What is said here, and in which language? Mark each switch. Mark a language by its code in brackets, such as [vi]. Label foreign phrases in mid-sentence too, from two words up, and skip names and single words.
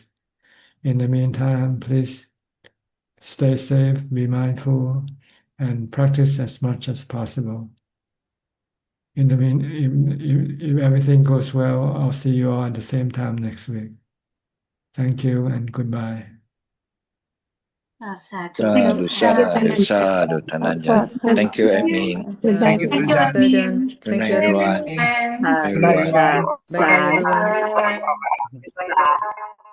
[en] In the meantime, please stay safe, be mindful, and practice as much as possible. In the if everything goes well, I'll see you all at the same time next week. Thank you and goodbye. [pi] Sadhu, sadhu, Thananjan. [en] Thank you, Admin. Goodbye. Thank you, Ajahn. Good Thank night, you, everyone. everyone. Everyone. Bye-bye, everyone.